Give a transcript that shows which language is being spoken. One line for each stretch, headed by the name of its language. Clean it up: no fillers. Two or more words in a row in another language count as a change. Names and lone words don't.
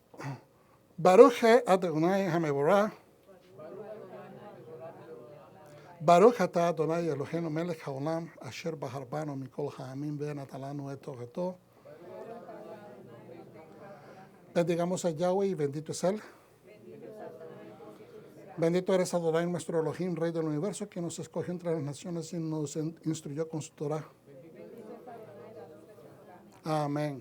Hebrew: ברוך אדוני המבורך, ברוך אתה אדוני אלוהינו מלך העולם אשר בחר בנו מכל העמים ונתן לנו את תורתו.
Spanish: Bendigamos a Yahweh y bendito es Él. Bendito eres Adonai, nuestro Elohim, Rey del universo, que nos escogió entre las naciones y nos instruyó con su Torah. Amén.